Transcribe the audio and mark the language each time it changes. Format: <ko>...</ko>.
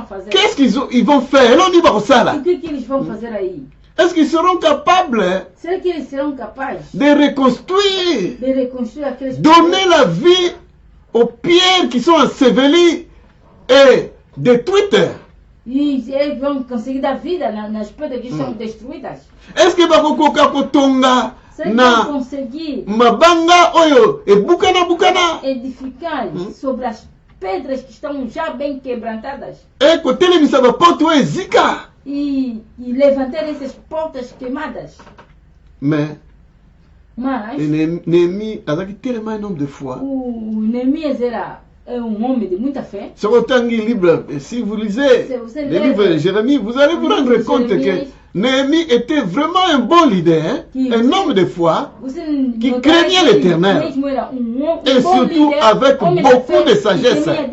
<fr>Qu'est-ce qu'ils vont faire?</fr> <pt>O que eles vão fazer aí?</pt> <fr>Est-ce qu'ils seront capables de reconstruire, donner la vie aux pierres qui sont ensevelies et détruites?</fr> <pt>Eles vão conseguir dar vida nas pedras que são destruídas.</pt> <fr>Est-ce que</fr> <ln>bakokoka kotonga na mabanga oyo bukana</ln> <pt>edificar sobre as pedras que estão já bem quebrantadas?</pt> <ln>Kotelemisa ba porte oyo ezika</ln> <pt>e levantar essas portas queimadas.</pt> <fr>Mas Néhémie azaki tellement un homme de foi.</fr> <pt>O Neemias era homem de muita fé.</pt> <fr>Si vous lisez le livre de Jérémie, vous allez vous rendre compte que Néhémie était vraiment un bon leader, un homme de foi qui craignait l'Éternel et surtout avec beaucoup de sagesse.</fr>